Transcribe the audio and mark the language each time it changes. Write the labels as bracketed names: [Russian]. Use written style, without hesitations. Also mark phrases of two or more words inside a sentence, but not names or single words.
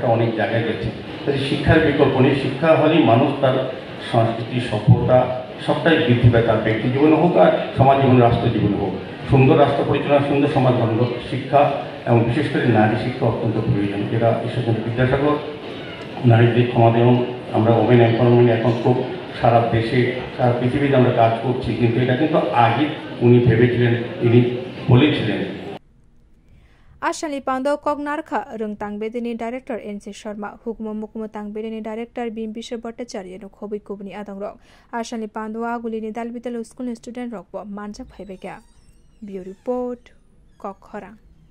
[Bangla] অনেক জায়গায় গেছে তাই শিক্ষার বিকল্প নেই শিক্ষা হলেই মানুষ তার সংস্কৃতি সভ্যতা সবটাই বৃদ্ধি পায় তার ব্যক্তি জীবনে হোক আর সমাজ জীবনে রাষ্ট্র জীবনে হোক সুন্দর রাষ্ট্র পরিচালনা সুন্দর সমাজ গঠন শিক্ষা এবং বিশেষ করে নারী শিক্ষা অত্যন্ত প্রয়োজন যেটা ঈশ্বরচন্দ্র বিদ্যাসাগর নারীদের ক্ষমতা এবং আমরা [English] women empowerment [Bangla] এখন খুব সারা দেশে সারা পৃথিবীতে আমরা কাজ করছি কিন্তু এটা কিন্তু আগে উনি ভেবেছিলেন তিনি বলেছিলেন [Kok Borok] Ashali Pando Kognarkha Rung Tangbedini Director NC Sharma Hukumu Mukumu Tangbedini Director Bimbisher Bhattacharya no Khobi Kubni Adangrok Ashali Pando Agulini Dalbital [English] School Student [Kok Borok] Rockbo Manjak Bhaibeka [English] Bureau Report [Kok Borok] Kokhara